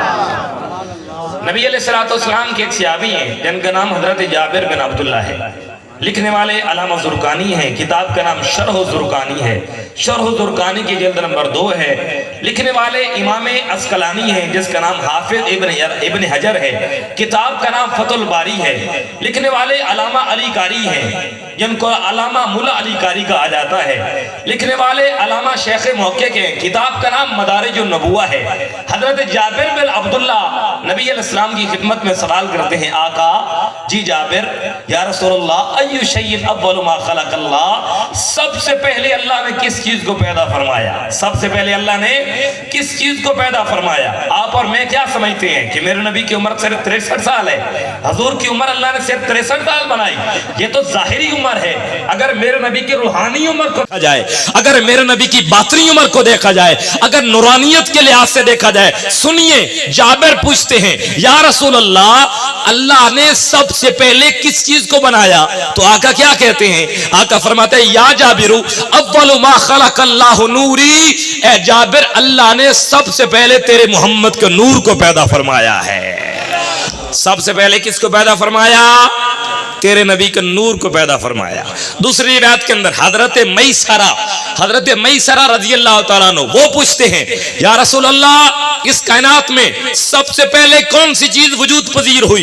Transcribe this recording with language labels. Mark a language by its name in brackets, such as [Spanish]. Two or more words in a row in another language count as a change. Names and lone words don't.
[Urdu] نبی [Arabic] علیہ السلام [Urdu] کے ایک صحابی ہیں جن کا نام حضرت جابر بن عبداللہ ہے, لکھنے والے علامہ زرقانی ہیں, کتاب کا نام شرح زرقانی ہے, شرح زرقانی کی جلد نمبر 2 ہے, لکھنے والے امام عسقلانی ہیں جس کا نام حافظ ابن حجر ہے, کتاب کا نام فتح الباری ہے, لکھنے والے علامہ علی قاری ہیں جن کو علامہ ملا علی قاری کہا جاتا ہے, لکھنے والے علامہ شیخ محقق ہیں, کتاب کا نام مدارج النبوہ ہے. حضرت جابر بن عبداللہ نبی [Arabic] علیہ السلام [Urdu] کی خدمت میں سوال کرتے ہیں, آقا جی جابر [Arabic] یا رسول اللہ ایو شیء اول ما خلق اللہ, [Urdu] سب سے پہلے اللہ نے کس چیز کو پیدا فرمایا, سب سے پہلے اللہ نے کس چیز کو پیدا فرمایا. آپ اور میں کیا سمجھتے ہیں کہ میرے نبی کی عمر صرف 63 سال ہے, حضور کی عمر اللہ نے صرف 63 سال بنائی, یہ تو ظاہری عمر ہے. اگر میرے نبی کی روحانی عمر کو دیکھا جائے, اگر میرے نبی کی باطنی عمر کو دیکھا جائے, اگر نورانیت کے لحاظ سے دیکھا جائے, سنیے جابر پوچھتے ہیں [Arabic] یا رسول اللہ [Urdu] اللہ نے سب سے پہلے کس چیز کو بنایا, تو آقا کیا کہتے ہیں, آقا فرماتے ہیں [Arabic] یا جابر اول ما خلق اللہ نوری, [Urdu] اے جابر اللہ نے سب سے پہلے تیرے محمد کے نور کو پیدا فرمایا ہے. سب سے پہلے کس کو پیدا فرمایا, تیرے نبی کے نور کو پیدا فرمایا. دوسری روایت کے اندر حضرت میسرہ [Arabic] رضی اللہ تعالیٰ عنہ [Urdu] وہ پوچھتے ہیں [Arabic] یا رسول اللہ [Urdu] اس کائنات میں سب سے پہلے کون سی چیز وجود پذیر ہوئی؟